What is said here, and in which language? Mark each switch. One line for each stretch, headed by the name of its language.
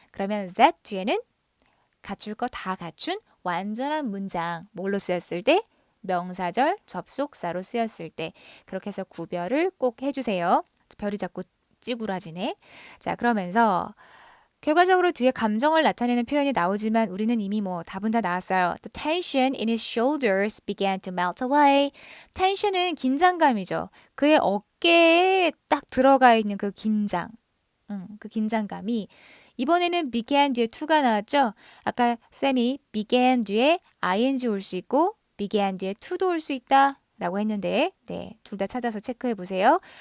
Korean: 그러면 that 뒤에는 갖출 거 다 갖춘 완전한 문장. 뭘로 쓰였을 때? 명사절 접속사로 쓰였을 때. 그렇게 해서 구별을 꼭 해주세요. 별이 자꾸 찌그러지네. 자, 그러면서 결과적으로 뒤에 감정을 나타내는 표현이 나오지만 우리는 이미 뭐 답은 다 나왔어요.
English: The tension in his shoulders began to melt away.
Korean: 텐션은 긴장감이죠. 그의 어깨에 딱 들어가 있는 그 긴장. 그 긴장감이 이번에는 began 뒤에 to가 나왔죠? 아까 쌤이 began 뒤에 ing 올 수 있고 began 뒤에 to도 올 수 있다 라고 했는데 네, 둘 다 찾아서 체크해 보세요.